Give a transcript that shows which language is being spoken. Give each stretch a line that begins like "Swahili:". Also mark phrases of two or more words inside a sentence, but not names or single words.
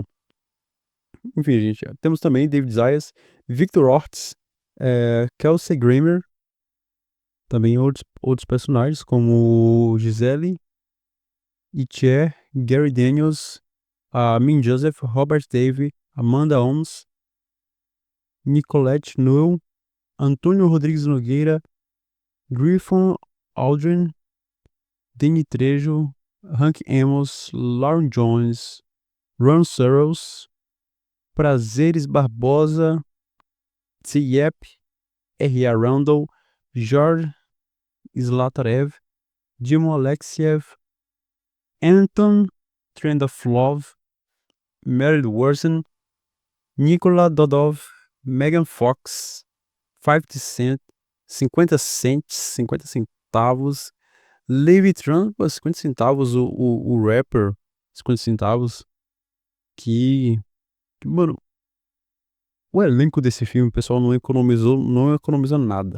Portuguese: Enfim, gente, temos também David Zayas, Victor Ortiz, Kelsey Grammer, também outros personagens como Gisele, Itcher, Gary Daniels, Min Joseph, Robert Davi, Amanda Holmes, Nicolette Newell, Antônio Rodrigues Nogueira, Griffon Aldrin, Danny Trejo, Hank Amos, Lauren Jones, Ron Searles, Prazeres Barbosa, Tsiep, R.A. Randall, George Zlatarev, Dimo Alexiev, Anton Trendaflov, Meryl Worsen, Nikola Dodov, Megan Fox, 50 Cent, 50 cents, 50 centavos, Levi Trump, 50 centavos, o rapper, 50 centavos, mano, o elenco desse filme, o pessoal não economizou nada.